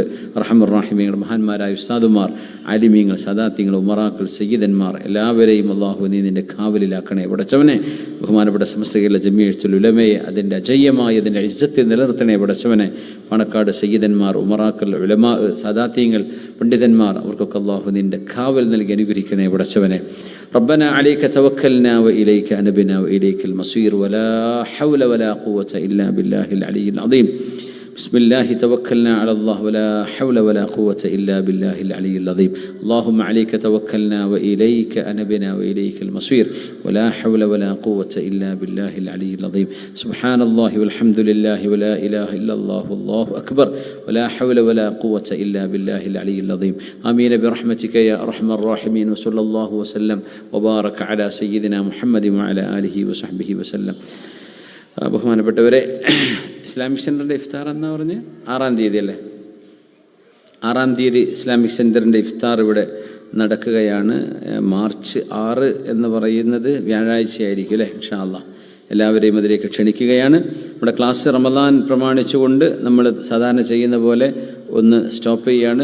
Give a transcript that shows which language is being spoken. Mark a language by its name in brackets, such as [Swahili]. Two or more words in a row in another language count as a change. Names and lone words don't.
[Malayalam] റഹ്മർ റഹീമീങ്ങൾ, മഹാന്മാരായ ഉസ്താദുമാർ, ആലിമീങ്ങൾ, സദാത്യങ്ങൾ, ഉമറാക്കൾ, സയ്യിദന്മാർ, എല്ലാവരെയും അള്ളാഹു നീ നിൻ്റെ കാവലിലാക്കണേ പടച്ചവനെ. ബഹുമാനപ്പെട്ട സമസ്ത കേരള ജമീഅത്തുൽ ഉലമയെ അതിൻ്റെ അജയ്യമായ അതിൻ്റെ ഇസ്സത്തിൽ നിലനിർത്തണേ പടച്ചവനെ. പാണക്കാട് സയ്യിദന്മാർ, ഉമറാക്കൾ, ഉലമാ, സദാത്യങ്ങൾ, പണ്ഡിതന്മാർ, അവർക്കൊക്കെ അള്ളാഹു നിൻ്റെ കാവൽ നൽകി അനുഗ്രഹിക്കണേ പടച്ചവനെ. [Arabic] ربنا عليك توكلنا وإليك أنبنا وإليك المصير ولا حول ولا قوة إلا بالله العلي العظيم. بسم الله توكلنا على الله ولا حول ولا قوة إلا بالله العلي العظيم. اللهم عليك توكلنا وإليك أنبنا وإليك المصير ولا حول ولا قوة إلا بالله العلي العظيم. سبحان الله والحمد لله ولا إله إلا الله والله أكبر ولا حول ولا قوة إلا بالله العلي العظيم. آمين برحمتك يا أرحم الراحمين. وصلى الله وسلم وبارك على سيدنا محمد وعلى آله وصحبه وسلم. [Malayalam] ബഹുമാനപ്പെട്ടവരെ, ഇസ്ലാമിക് സെൻറ്ററിൻ്റെ ഇഫ്താർ എന്നാ പറഞ്ഞ് 6-ാം തീയതി അല്ലേ? 6-ാം തീയതി ഇസ്ലാമിക് സെൻറ്ററിൻ്റെ ഇഫ്താർ ഇവിടെ നടക്കുകയാണ്. മാർച്ച് 6 എന്ന് പറയുന്നത് വ്യാഴാഴ്ചയായിരിക്കും അല്ലേ? [Arabic] إن شاء الله [Malayalam] എല്ലാവരെയും അതിലേക്ക് ക്ഷണിക്കുകയാണ്. നമ്മുടെ ക്ലാസ് റമദാൻ പ്രമാണിച്ചുകൊണ്ട് നമ്മൾ സാധാരണ ചെയ്യുന്ന പോലെ ഒന്ന് സ്റ്റോപ്പ് ചെയ്യുകയാണ്.